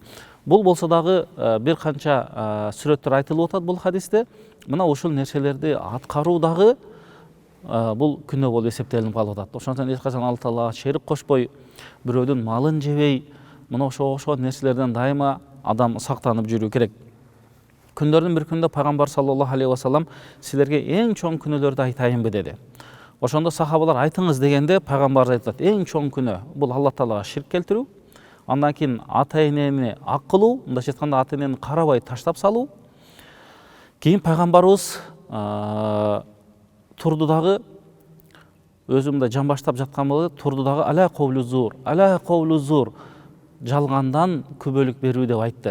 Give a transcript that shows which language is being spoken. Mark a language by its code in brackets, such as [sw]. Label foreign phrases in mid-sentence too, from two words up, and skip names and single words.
[ky] Бул болсо дагы бир канча сүрөттөр айтылып атат бул хадисте. Мына ушул нерселерди аткаруу дагы бул күнөө болуп эсептелип калып атат. Ошондуктан эч качан Алла Таалага шерик кошпой, бирөөдүн малын жебей, мына ошого окшогон нерселерден дайыма адам сактанып жүрүү керек. Күндөрдүн бир күндө пайгамбар [ar] صلى الله عليه وسلم [ky] силерге эң чоң күнөөлөрдү айтайынбы деди. Ошондо сахабалар айтыңыз дегенде пайгамбар айтат: эң чоң күнөө бул Алла Таалага ширк келтирүү, андан кийин ата энени ак кылуу, мындайча айтканда ата энени карабай таштап салуу. Кийин пайгамбарыбыз турду дагы өзүмдө жамбаштап жаткан болду, турду дагы [ar] ألا وقول الزور, [ky] жалгандан күбөлүк берүү деп айтты.